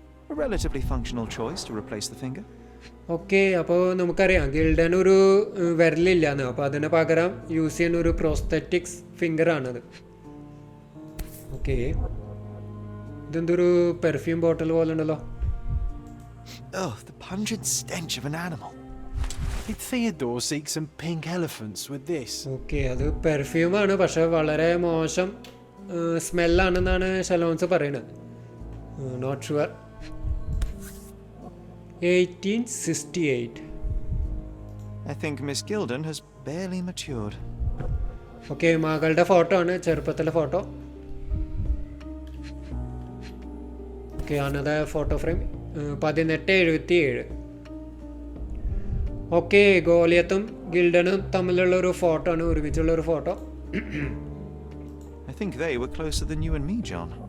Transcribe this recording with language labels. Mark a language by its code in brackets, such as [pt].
[en] A relatively functional choice to replace the finger. [ml] Okay, അപ്പോൾ നമുക്കറിയാം ഗിൽഡന് ഒരു വിരലില്ലാന്ന്. അപ്പോൾ അതിന് പകരം യൂസ് ചെയ്യുന്ന ഒരു പ്രോസ്തെറ്റിക്സ് ഫിംഗറാണത്. ഓക്കെ, ഇതെന്തൊരു പെർഫ്യൂം ബോട്ടിൽ പോലെ ഉണ്ടല്ലോ. [en] Oh, the pungent stench of an animal. Did Theodore seek some pink elephants with this? [ml] Okay, അത് പെർഫ്യൂമാണ്, പക്ഷെ വളരെ മോശം സ്മെല്ലാണെന്നാണ് ഷെലോൺസ് പറയുന്നത്. [en] Not sure. 1868. I think Miss Gilded has barely matured. [ml] Okay, മകളുടെ ഫോട്ടോ ആണ്, ചെറുപ്പത്തിലെ photo. [en] Okay, another photo frame. 1877. [ml] Okay, ഗോലിയത്തും ഗിൽഡനും തമ്മിലുള്ള ഒരു ഫോട്ടോ ആണ്, ഒരുമിച്ചുള്ള ഒരു photo. [en] I think they were closer than you and me, John.